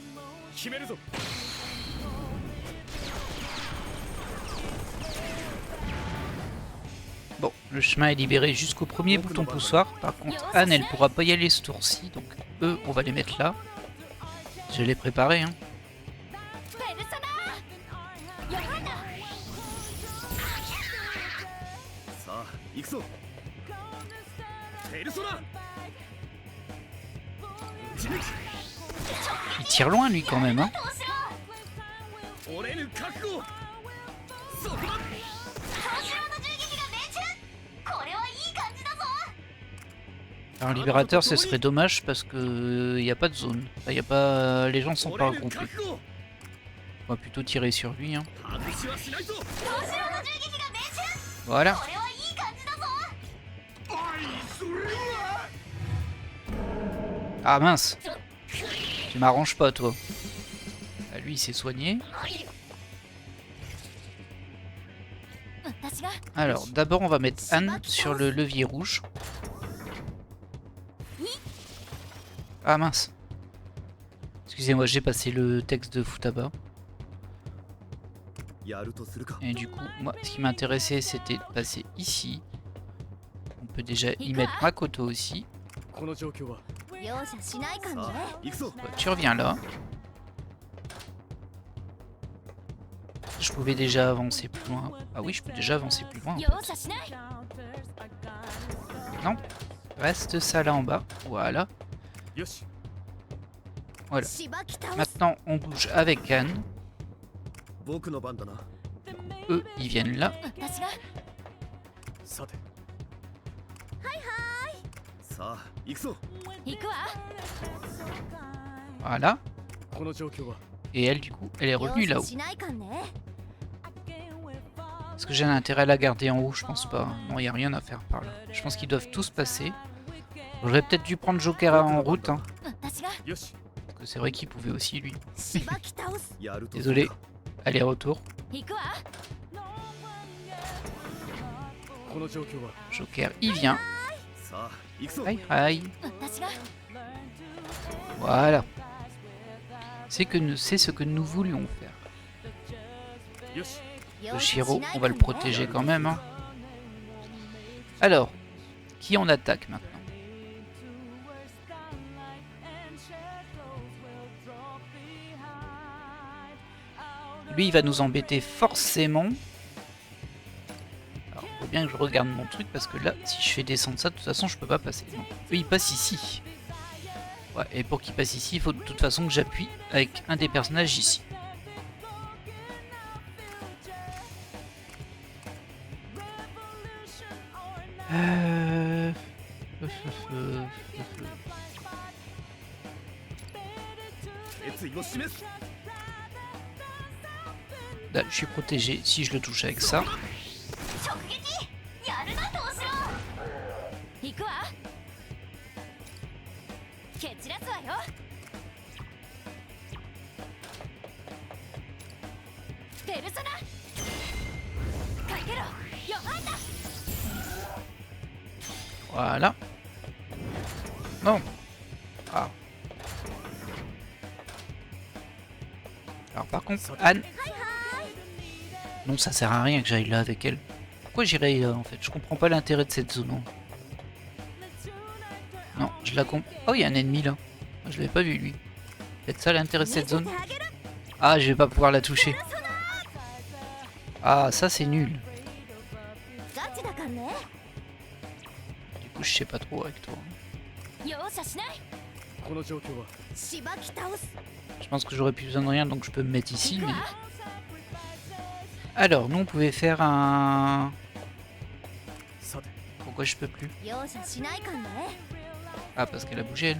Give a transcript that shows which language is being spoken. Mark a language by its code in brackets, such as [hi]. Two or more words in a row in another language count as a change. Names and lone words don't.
[fr] Bon, le chemin est libéré jusqu'au premier bouton poussoir. Par contre, Anne, elle pourra pas y aller ce tour-ci. Donc, eux, on va les mettre là. Je l'ai préparé, hein. [ja] 行くぞペルソナ [fr] Il tire loin lui quand même, hein. [ja] 折れぬ覚悟そこだ [fr] Alors libérateur, ce serait dommage parce que y a pas de zone. Enfin, y a pas, les gens sont pas [ja] 折れぬ [fr] regroupés. [ja] 覚悟 [fr] On va plutôt tirer sur lui, hein. [ja] 外しはしないぞ [fr] Voilà. [ja] それは [fr] Ah mince. Tu m'arranges pas, toi. Ah, lui, il s'est soigné. Alors, d'abord, on va mettre Anne sur le levier rouge. Ah mince. Excusez-moi, j'ai passé le texte de Futaba. [ja] やるとするか [fr] Et du coup, moi, ce qui m'intéressait, c'était de passer ici. On peut déjà y mettre Makoto aussi. [ja] この状況は容赦しないかんねさあ行くぞ [fr] Bah, tu reviens là. Je pouvais déjà avancer plus loin. Ah oui, je peux déjà avancer plus loin. [ja] 容赦しない [fr] Non. Reste ça là en bas. Voilà. [ja] よし [fr] Voilà. [ja] しばき倒す [fr] Maintenant, on bouge avec Anne. [ja] 僕の番だな [fr] Eux, ils viennent là. [ja] 私がさてさあ行くぞ行くわ [fr] Voilà. [ja] この状況は [fr] Et elle, du coup, elle est [ja] 容 [fr] revenue [ja] 赦 [fr] là-haut. [ja] しないかんね [fr] Est-ce que j'ai un intérêt à la garder en haut? Je pense pas. Non, il n'y a rien à faire par là. Je pense qu'ils doivent tous passer. J'aurais peut-être dû prendre Joker en route, hein, [ja] 私がよし [fr] parce que c'est vrai qu'il pouvait aussi, lui. [ja] しばき倒すやるとする [fr] Désolé. [ja] か [fr] Aller-retour. [ja] 行くわこの状況は [fr] Joker, il vient. [ja] さあ行くぞ [fr] Aïe, aïe. [ja] 私が [fr] Voilà. C'est ce que nous voulions faire. [ja] よし [fr] Le Shiro, on va le protéger quand même, hein. Alors, qui on attaque maintenant? Lui, il va nous embêter forcément. Alors, faut bien que je regarde mon truc parce que là, si je fais descendre ça, de toute façon, je peux pas passer. Non. Eux, ils passent ici. Ouais, et pour qu'il passe ici, il faut de toute façon que j'appuie avec un des personnages ici. Euh... [ja] 決意を示す [fr] Là, je suis protégé si je le touche avec ça. [ja] 直撃やるな東四郎行くわ蹴散らすわよペルソナかけろよまんだ [fr] Voilà. Non. Ah. Alors par contre, Anne... Non, ça sert à rien que j'aille là avec elle. Pourquoi j'irais là en fait? Je comprends pas l'intérêt de cette zone. Hein. Non, je la comprends. Oh, il y a un ennemi là. Ah, je l'avais pas vu lui. C'est ça l'intérêt de cette zone? Ah, je vais pas pouvoir la toucher. Ah, ça c'est nul. [ja] ガチだかんね [fr] Du coup, je sais pas trop avec toi. [ja] 容赦しないこの状況はしばき倒す [fr] Je pense que j'aurais plus besoin de rien donc je peux me mettre ici. [ja] 行く [fr] Mais... [ja] わ [fr] Alors, nous on pouvait faire un... [ja] さて [fr] Pourquoi je peux plus? [ja] 容赦しないかんね [fr] Ah, parce qu'elle a bougé elle.